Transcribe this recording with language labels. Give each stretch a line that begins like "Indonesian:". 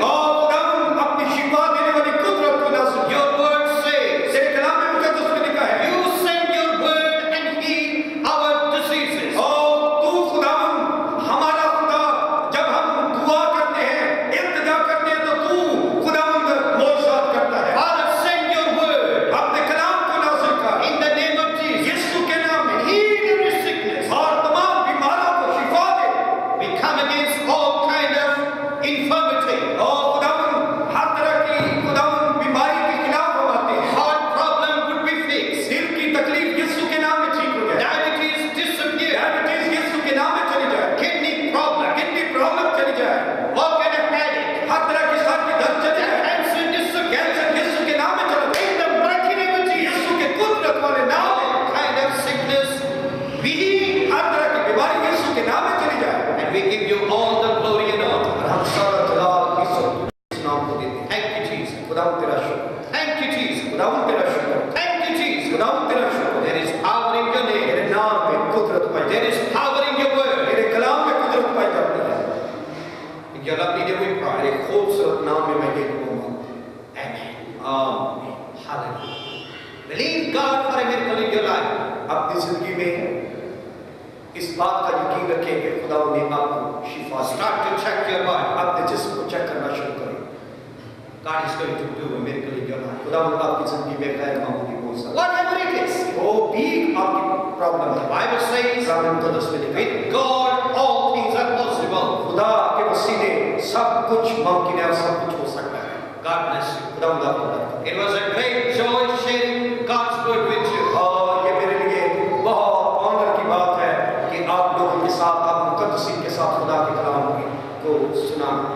Hindi: और खुदावंद अपनी शिफा देने वाली कुदरत को नाज़िल कर।
English: Your word says,
Hindi: तेरे कलाम में मुकद्दस में लिखा है,
English: you send your word and heal our diseases.
Hindi: और तू खुदावंद हमारा खुदा, जब हम दुआ करते हैं, इल्तिजा करते हैं, तो तू खुदावंद मौजज़ात करता है।
English: Father, send your word
Hindi: अपने कलाम को नाज़िल कर
English: in the name of Jesus.
Hindi: यीशु के नाम में,
English: Heal every sickness.
Hindi: और तमाम बीमारों को शिफा दे।
English: We come against all kind of infirmity.
Hindi: और खुदावंद हर तरह की खुदावंद बीमारी के खिलाफ हम आते हैं।
English: Heart problem would be fixed.
Hindi: दिल की तकलीफ यीशु के नाम में ठीक हो जाए।
English: Diabetes disappear.
Hindi: डायबिटीज यीशु के नाम में चली जाए।
English: Kidney problem.
Hindi: किडनी प्रॉब्लम चली जाए।
English: All kind of headache.
Hindi: हर तरह की सर की दर्द चली जाए।
English: Cancer disappear.
Hindi: कैंसर यीशु के नाम में चला जाए।
English: In the mighty name of Jesus.
Hindi: यीशु के कुदरत वाले नाम में
English: All kind of sickness be healed.
Hindi: हर तरह की बीमारी यीशु के नाम में चली जाए।
English: And we give you all the glory and honor.
Hindi: और हम सारा जलाल ईश्वर इस नाम को देते हैं।
English: Thank you, Jesus.
Hindi: खुदावंद तेरा शुक्र,
English: Thank you, Jesus.
Hindi: खुदावंद तेरा शुक्र,
English: Thank you, Jesus.
Hindi: खुदावंद तेरा शुक्र।
English: There is power in your name.
Hindi: तेरे नाम में कुदरत पाई
English: There
Hindi: जाती
English: is power in your
Hindi: है।
English: word.
Hindi: तेरे कलाम में कुदरत पाई जाती है।
English: In your lovely name we pray.
Hindi: तेरे खूबसूरत नाम में मैं ये कहूँगा,
English: Amen.
Hindi: आमीन।
English: Hallelujah. Believe God for a miracle in your life.
Hindi: अपनी जिंदगी में इस बात का यकीन रखें कि खुदावंद ने आपको शिफा दी।
English: Start to check your body.
Hindi: अपने जिस्म को चेक करना शुरू करें।
English: God is going to do a miracle in your life.
Hindi: खुदावंद आपकी जिंदगी में गैर मामूली मौजज़ा,
English: Whatever it is.
Hindi: वो भी आपकी प्रॉब्लम है।
English: The Bible says,
Hindi: कलाम मुकद्दस में लिखा है,
English: with God all things are possible.
Hindi: खुदा के वसीले सब कुछ मुमकिन है और सब कुछ हो सकता है।
English: God bless you.
Hindi: खुदावंद आपको बरकत दे।
English: It was a great joy sharing God's word with you.
Hindi: और ये मेरे लिए बहुत ऑनर की बात है कि आप लोगों के साथ, आप मुकद्दसीन के साथ खुदा के कलाम को सुना।